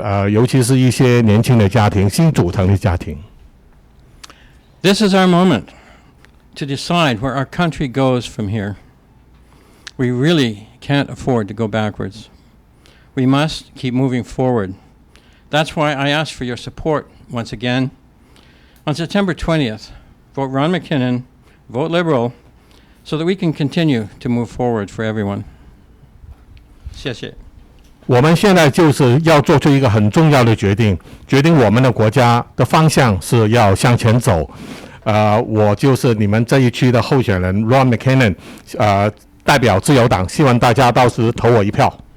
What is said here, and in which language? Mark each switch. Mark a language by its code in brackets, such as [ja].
[zh] 尤其是一些年轻的家庭，新组成的家庭。 [en] This is our moment to decide where our country goes from here. We really can't afford to go backwards. We must keep moving forward. That's why I ask for your support once again. On September 20th, vote Ron McKinnon, vote Liberal, so that we can continue to move forward for everyone. [zh] 谢谢。我们现在就是要做出一个很重要的决定我们的国家的方向是要向前走。我就是你们这一区的候选人 Ron McKinnon， 代表自由党，希望大家到时投我一票。